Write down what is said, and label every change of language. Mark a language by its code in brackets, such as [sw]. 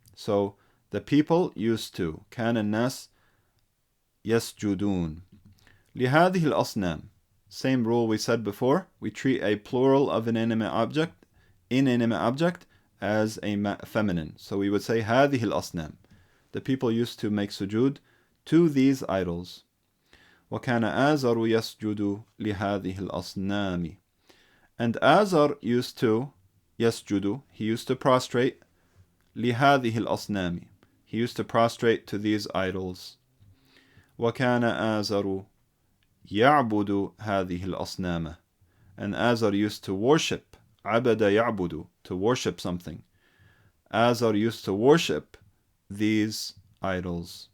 [en] So the people used to, [ar] كان الناس يسجدون لهذه الأصنام. [en] Same rule we said before. We treat a plural of an inanimate object as a feminine. So we would say [ar] هذه الأصنام. [en] The people used to make sujood to these idols. [ar] وكان آزر يسجد لهذه الأصنام. [en] And Azer used to يسجد, he used to prostrate [ar] لهذه الأصنام. [en] He used to prostrate to these idols. [ar] وكان آزر يعبد هذه الأصنام. [en] And Azer used to worship. [ar] عبد يعبد, [en] to worship something. Azer used to worship these idols.